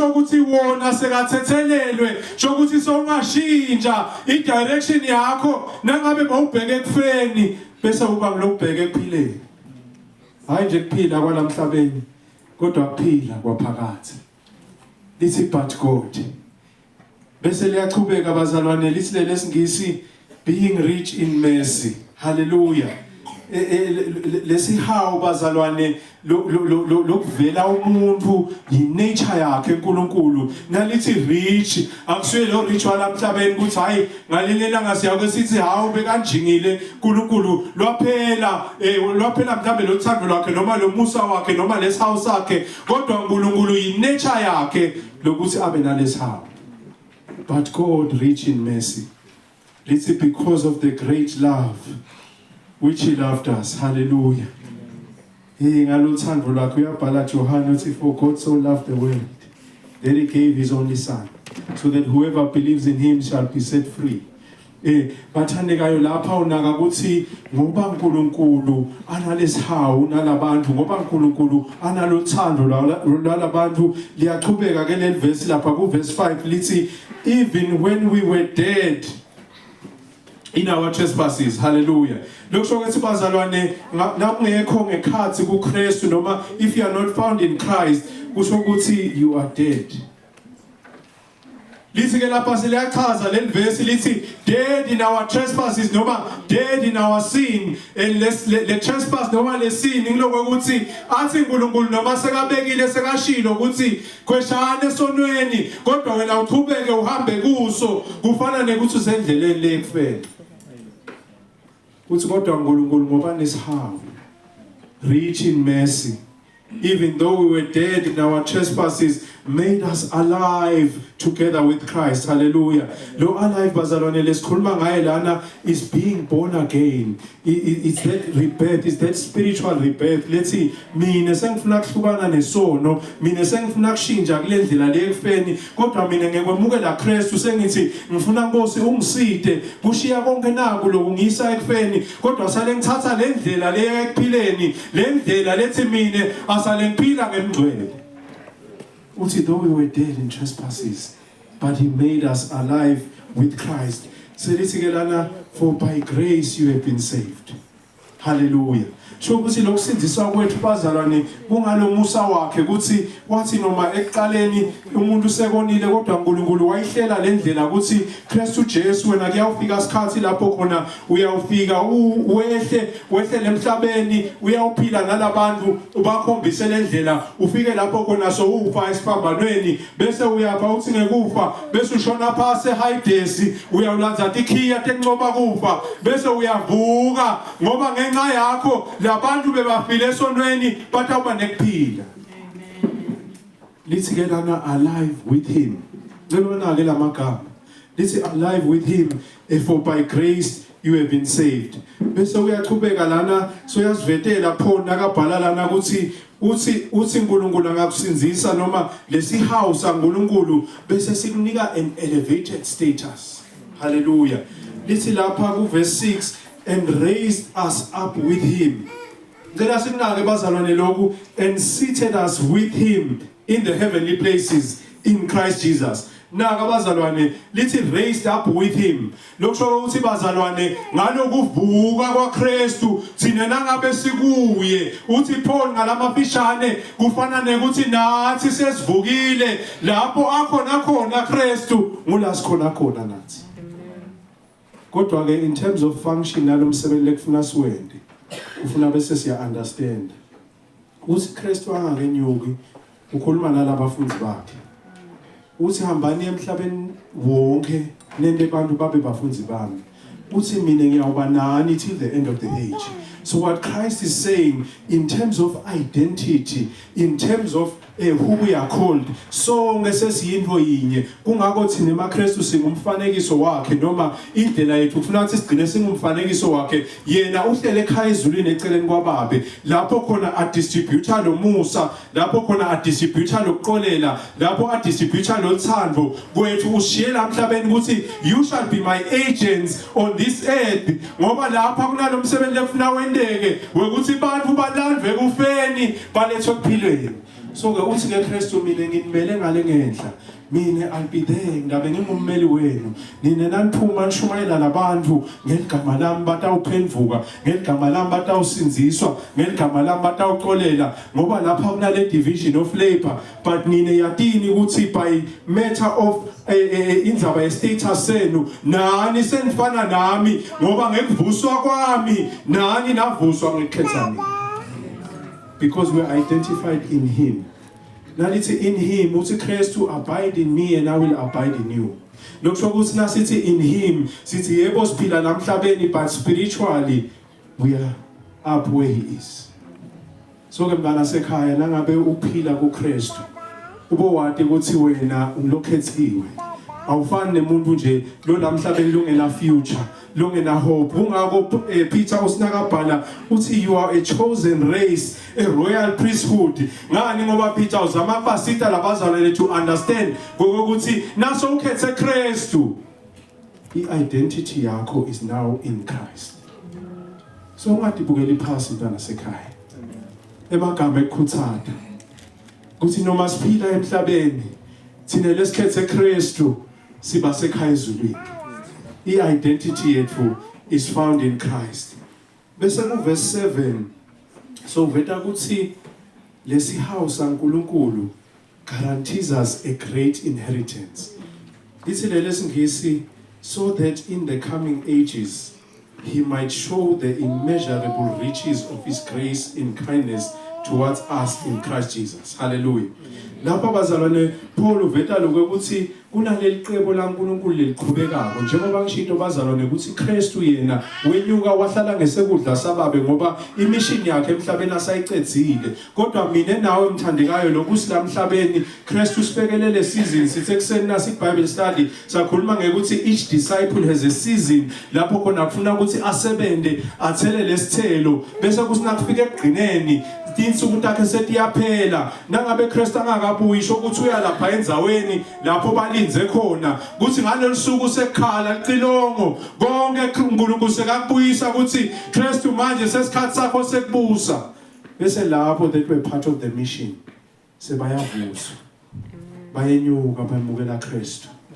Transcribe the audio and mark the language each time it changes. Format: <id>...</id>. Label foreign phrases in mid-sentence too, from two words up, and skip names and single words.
<zu>ukuthi wona sekathethelelwe shokuthi songashintsha i direction yakho nangabe bawubheke ekufeni bese uba ngilokubheke ekuphileni hayi nje kuphila kwalamhlabeni kodwa kuphila kwaphakathe lithi</zu> <en>but God</en> <zu>bese liyachubeka bazalwane lithi lesingisi</zu> <en>being rich in mercy</en> <zu>hallelujah lesihawu bazalwane lokuvela umuntu yi-nature yakhe uNkulunkulu nalithi rich akusuye lo rich walamhlabeni ukuthi hayi ngalelela ngasiyake sithi hawu bekanjingile uNkulunkulu lwaphela mhlawumbe lothando lwakhe noma lo musa wakhe noma lesihawu sakhe kodwa uNkulunkulu yi-nature yakhe lokuthi abe nalesihawu.</zu> <en>But God rich in mercy, it's because of the great love which he loved us. Hallelujah.</en> <zu>Ngalothando lwakhe uyabhala John uthi</zu> <en>for God so loved the world that he gave his only son so that whoever believes in him shall be set free.</en> <zu>Bathandekayo lapha unaka ukuthi ngoba uNkulunkulu analesihawu nalabantu ngoba uNkulunkulu analothando lwalabantu liyaqhubeka ke leli verse lapha ku verse 5 lithi</zu> <en>even when we were dead in our trespasses.</en> <zu>Hallelujah. Lokusho ukuthi bazalwane nakungekho ngekhathi kuKristu noma</zu> <en>if you are not found in Christ</en> <zu>kusho ukuthi</zu> <en>you are dead.</en> <zu>Lithi ke lapha seliyachaza leli verse lithi</zu> <en>dead in our trespasses</en> <zu>noma</zu> <en>dead in our sin,</en> <zu>and le trespass noma le sin ngiloko ukuthi athi uNkulunkulu noma sekabekile sekashilo ukuthi kweshane esonweni kodwa wena uqhubeke uhambe kuso kufana nekuthi usendleleni lekufela. Uthi kodwa uNkulunkulu ngoba nesihawu</zu> <en>rich in mercy, even though we were dead in our trespasses, made us alive together with Christ. Hallelujah.</en> <zu>Lo alive bazalwane lesikhuluma ngaye lana</zu> <en>is being born again. It's that rebirth, it's that spiritual rebirth.</en> <zu>Lethi mina sengifuna ukuhlukana nesono, mina sengifuna ukushintsha kule ndlela lekufeni, kodwa mina ngikwemukela Kristu sengithi ngifuna Nkosi ungiside kushiya konke naku lokungisa ekufeni, kodwa sale ngithatha le ndlela leyo ekuphileni, le ndlela lethi mina asale ngiphila ngemgcwele.</zu> <en>Uthi though we were dead in trespasses, but he made us alive with Christ.</en> <zu>Selithi ke lana</zu> <en>for by grace you have been saved.</en> <zu>Hallelujah. So ukuthi lokusindiswa kwethu bazalwane kungalo musa wakhe ukuthi wathi noma ekuqaleni umuntu sekonile kodwa uNkulunkulu wayihlela le ndlela ukuthi Kristu Jesu wena kuyawufika isikhathi lapho khona uyawufika wehle emhlabeni uyawuphila nalabantu ubakhombise le ndlela ufike lapho khona so ufa esiphambanweni bese uyapha uthi ngekufa bese ushona phase Hades uyawulanza tikhiya tencoba kufa bese uyavuka ngoba ngenxa yakho labantu bebafile esonweni batawuba nekuphila. Lithi ke lana</zu> <en>alive with him.</en> <zu>Ngibona ke lamagama.</zu> <en>Lithi alive with him, for by grace you have been saved.</en> <zu>Bese uyaqhubeka lana so yazivetela phona akabhala lana ukuthi uthi uNkulunkulu angakusinzisa noma lesihawu saNkulunkulu bese sikunika</zu> <en>an elevated status. Hallelujah.</en> <zu>Lithi lapha ku</zu> <en>verse 6 and raised us up with him.</en> <zu>Ngicela sinake bazalwane lokhu</zu> <en>and seated us with him in the heavenly places in Christ Jesus.</en> <zu>Naka bazalwane lithi raised up with him. Lokusho ukuthi bazalwane ngalokuvuka kwaKristu thina nangabe sikuye uthi Paul ngalamafishane kufana nekuthi nathi sesivukile lapho akhona Kristu ngula sikhona khona nathi. Kodwa ke</zu> <en>in terms of function</en> <zu>nalomsebenzi lekufuna siwende ufuna bese siya understand uthi Kristu angakenyuki ukhuluma nalabafundi bakhe uthi hambani emhlabeni wonke nende abantu babe bafundi bami uthi mina ngiyawuba nani</zu> <en>till the end of the age. So what Christ is saying in terms of identity, in terms of who we are called, so ngesesiyinto</en> <zu>yinye kungakho thina emakristu singumfanekiso wakhe noma indlela yethu ufuna ukuthi sigcine singumfanekiso wakhe yena uhlele ekhaya ezulwini eceleni kwababe lapho khona adistributor lo Musa lapho khona adistributor lokuqolela lapho adistributor lothando kwethu ushiyela emhlabeni ukuthi</zu> <en>you shall be my agents on this earth</en> <zu>ngoba lapha kunalomsebenzi lefuna wendeke wekuthi abantu balandwe kufeni balethwe kuphilweni. So ke uthi ngeKristu mina nginimele ngale ngendla. Mina</zu> <en>I'll be there</en> <zu>ngabe ngingummeli wenu. Nina naniphuma nishumayela labantu ngeligama lami batawuphendvuka, ngeligama lami batawusinziswa, ngeligama lami batawuxolela ngoba lapha kunale</zu> <en>division of labor.</en> <zu>But nina yatini ukuthi</zu> <en>by matter of</en> <zu>indzaba ye-status senu nani senifana nami ngoba ngekuvuswa kwami nani navuswa ngekhetha mina.</zu> <en>Because we're identified in him. Nalithi in him uthi Kristu abide in me and I will abide in you.</en> <zu>Lokusho ukuthi nasithi</zu> <en>in him</en> <zu>sithi yebo siphila namhlabeni</zu> <en>but spiritually we are up where he is.</en> <zu>So ke mntana sekhaya nangabe uphila kuKristu ubo wade ukuthi wena ulokhethiwe. Awufani nemuntu nje lo namhlabeni lungena future, lungena hope. Ungako Peter usinakabhala uthi</zu> <en>you are a chosen race, a royal priesthood.</en> <zu>Ngani ngoba Peter uzama ukubasita labazalwane</zu> <en>to understand</en> <zu>ngokuthi naso ukhethe Kristu, i-identity yakho</zu> <en>is now in Christ.</en> <zu>So ungadibukeli phasi ntwana sekhaya. Emagama ekukhuthata. Kuthi noma siphila emhlabeni thina lesikhethe Kristu siba sekhaya ezulwini.</zu> <en>I-identity yethu is found in Christ.</en> <zu>Bese ku verse 7 so veta kuthi lesi house kaNkulunkulu</zu> <en>guarantees us a great inheritance.</en> <zu>Lithi lelesingisi</zu> <en>so that in the coming ages he might show the immeasurable riches of his grace in kindness towards us in Christ Jesus. Hallelujah.</en> <zu>Lapha bazalwane Paul uveta lokho ukuthi kunaleli qebo laNkulunkulu leliqhubekako njengoba ngisho bazalwane ukuthi Kristu yena wenyuka wahlala ngesekudla sababe ngoba imission yakhe emhlabeni asayicedzile. Kodwa mina nawe emthandekayo lokuthi la emhlabeni Kristu sibekelele season sithe kuseni nasi</zu> <en>Bible study</en> <zu>sakhuluma ngekuthi each</zu> <en>disciple has a season</en> <zu>lapho khona kufuna ukuthi asebende athele lesithelo bese kusina kufika ekugcineni insuku takhe setiyaphela nangabe Kristu angakabuyi isho ukuthi uyalapha endzaweni lapho balinze khona kuthi ngalolu suku sekhala liqilongo konke uNkulunkulu sekakubuyisa ukuthi Kristu manje sesikhathi sakho sekubusa bese lapho</zu> <en>that were part of the mission</en> <zu>sebayavuswa bayenyuka bayamukela Kristu</zu>